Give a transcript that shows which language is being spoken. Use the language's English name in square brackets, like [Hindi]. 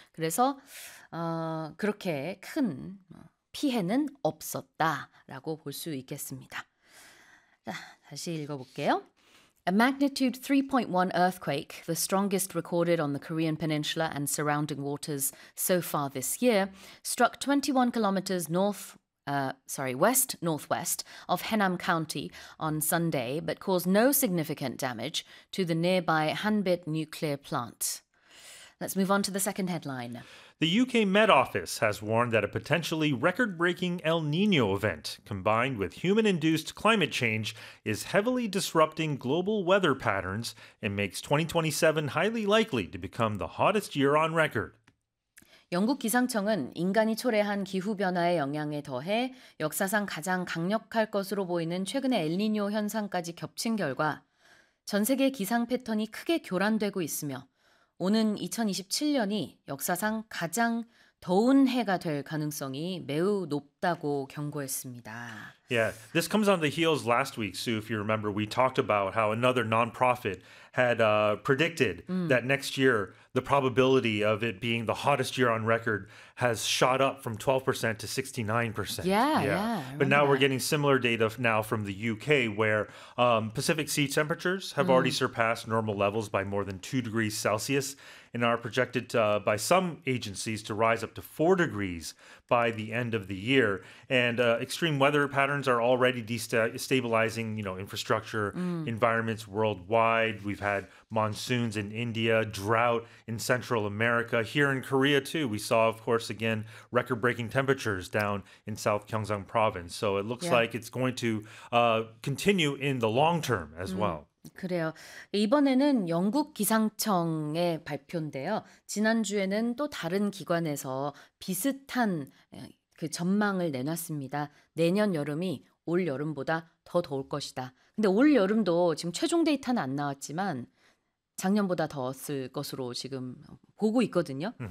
[Korean] 그래서 그렇게 큰 피해는 없었다라고 볼수 있겠습니다. 자, 다시 읽어볼게요. [English] A magnitude 3.1 earthquake, the strongest recorded on the Korean Peninsula and surrounding waters so far this year, struck 21 kilometers west-northwest of Henam County on Sunday, but caused no significant damage to the nearby Hanbit nuclear plant. Let's move on to the second headline. The UK Met Office has warned that a potentially record-breaking El Niño event, combined with human-induced climate change, is heavily disrupting global weather patterns and makes 2027 highly likely to become the hottest year on record. [Korean] 영국 기상청은 인간이 초래한 기후 변화의 영향에 더해 역사상 가장 강력할 것으로 보이는 최근의 엘니뇨 현상까지 겹친 결과 전 세계 기상 패턴이 크게 교란되고 있으며 오는 2027년이 역사상 가장 더운 해가 될 가능성이 매우 높다고 경고했습니다. [English] Yeah, this comes on the heels last week, Sue, if you remember, we talked about how another nonprofit had predicted that next year the probability of it being the hottest year on record has shot up from 12% to 69%. I But now remember we're that. getting similar data now from the UK, where Pacific sea temperatures have already surpassed normal levels by more than 2 degrees Celsius and are projected by some agencies to rise up to 4 degrees by the end of the year. And extreme weather patterns are already destabilizing, infrastructure environments worldwide. We've had monsoons in India, drought in Central America. Here in Korea, too, we saw, of course, again, record-breaking temperatures down in South Gyeongsang Province. So it looks like it's going to continue in the long term as well. [Korean] 그래요. 이번에는 영국 기상청의 발표인데요. 지난주에는 또 다른 기관에서 비슷한 그 전망을 내놨습니다. 내년 여름이 올 여름보다 더 더울 것이다. 근데 올 여름도 지금 최종 데이터는 안 나왔지만 작년보다 더웠을 것으로 지금 보고 있거든요.